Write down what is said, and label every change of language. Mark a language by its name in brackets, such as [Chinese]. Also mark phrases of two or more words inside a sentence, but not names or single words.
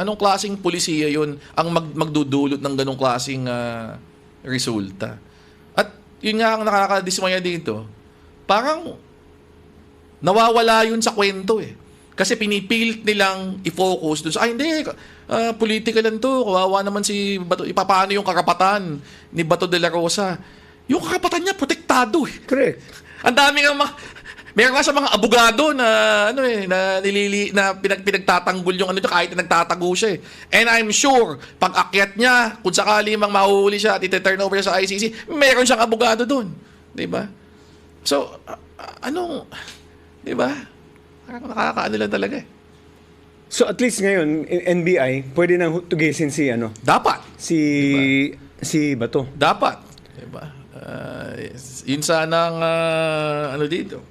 [Filipino] Anong klaseng polisiya yun ang magdudulot ng ganong klaseng resulta? At yun nga ang nakakadismaya dito. Parang nawawala yun sa kwento Kasi pinipilit nilang i-focus doon sa, hindi, political lang to, kawawa naman si Bato, paano yung karapatan ni Bato de la Rosa? Yung karapatan niya, protektado [English] Correct. [Filipino] Ang dami ng meron nga sa mga abogado na pinagtatanggol yung kahit na nagtatago siya [English] And I'm sure, [Filipino] pag akyat niya, kung sakali mang mahuli siya at iti-turn over siya sa ICC, meron siyang abogado doon. Di ba? So, di ba? Nakakaano lang talaga So, at least ngayon, NBI, pwede nang tugisin si Dapat. Si Bato. Dapat. Diba? Yun sanang dito.